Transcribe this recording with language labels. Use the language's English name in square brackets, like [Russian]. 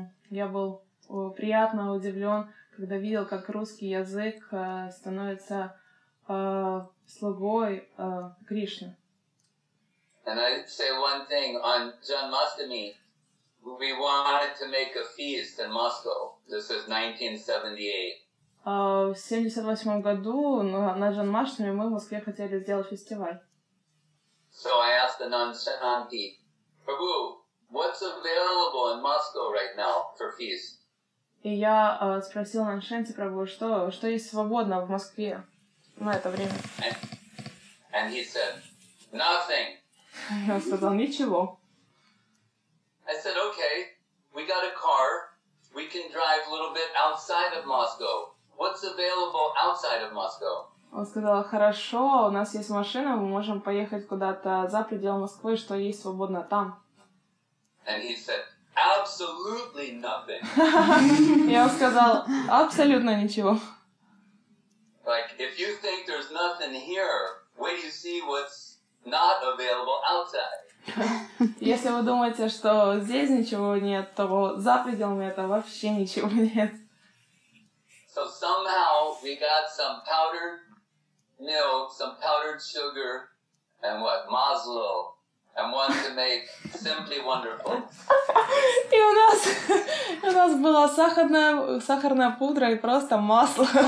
[Russian] Я был приятно удивлен, когда видел, как русский язык становится слугой Кришны. [English] And I say one thing, on Janmashtami, we wanted to make a feast in Moscow. This is 1978. [Russian] В 1978 году на Джанмаштами мы в Москве хотели сделать фестиваль. [English] So I asked the Shanti, Prabhu, what's available in Moscow right now for feast? [Russian] И я спросил Наншанти Прабху, что есть свободно в Москве на это время. [English] And he said, nothing. [Russian] Я сказал, ничего. [English] I said, okay, we got a car. We can drive a little bit outside of Moscow. What's available outside of Moscow? [Russian] Он сказал, хорошо, у нас есть машина, мы можем поехать куда-то за пределы Москвы, что есть свободно там. [English] And he said, absolutely nothing. [Russian] Я сказал, абсолютно ничего. [English] Like, if you think there's nothing here, wait till you see what's not available outside. [Russian] Если вы думаете, что здесь ничего нет, то за пределами этого вообще ничего нет. [English] So somehow we got some powdered milk, some powdered sugar, and what, maslo, and one to make simply wonderful. [Russian] И у нас была сахарная пудра и просто масло.